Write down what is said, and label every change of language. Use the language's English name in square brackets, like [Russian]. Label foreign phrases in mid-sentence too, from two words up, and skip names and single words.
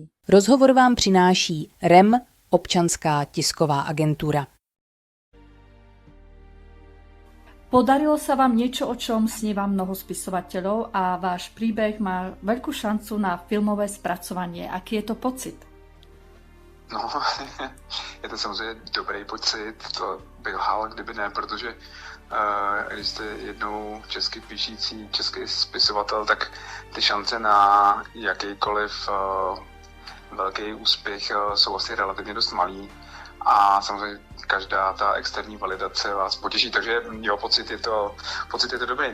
[Czech] Rozhovor vám přináší REM, Občanská tisková agentura. [Slovak] Podarilo sa vám niečo, o čom sníva mnoho spisovateľov a váš príbeh má veľkú šancu na filmové spracovanie. Aký je to pocit? [Czech] No, je to samozřejmě dobrý pocit, to bych lhal, kdyby ne, protože když jste jednou česky píšící český spisovatel, tak ty šance na jakýkoliv velký úspěch jsou asi relativně dost malý a samozřejmě každá ta externí validace vás potěší, takže jo, pocit je to dobrý.